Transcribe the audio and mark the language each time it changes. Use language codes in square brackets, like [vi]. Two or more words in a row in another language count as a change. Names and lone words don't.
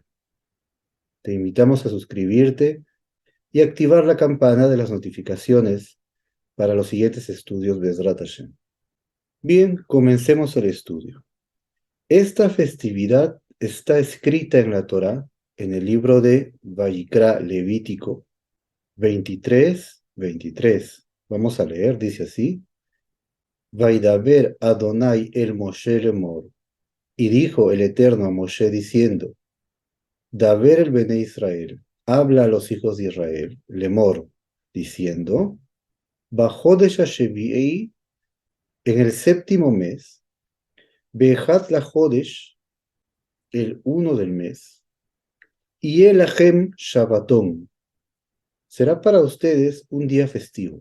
[es] Te invitamos a suscribirte y activar la campana de las notificaciones para los siguientes estudios [he] בעזרת השם. [es] Bien, comencemos el estudio. Esta festividad está escrita en la Torá, en el libro de Vayikra Levítico 23:23. Vamos a leer, dice así: [he] וידבר אדני אל משה לאמר. [es] Y dijo el Eterno a Moshe diciendo: [he] דבר אל בני ישראל, [es] habla a los hijos de Israel, lemor, diciendo: [he] בחודש השביעי, [es] en el séptimo mes, [he] באחד לחודש, [es] el 1 del mes, y el [he] לכם שבתון, [es] será para ustedes un día festivo.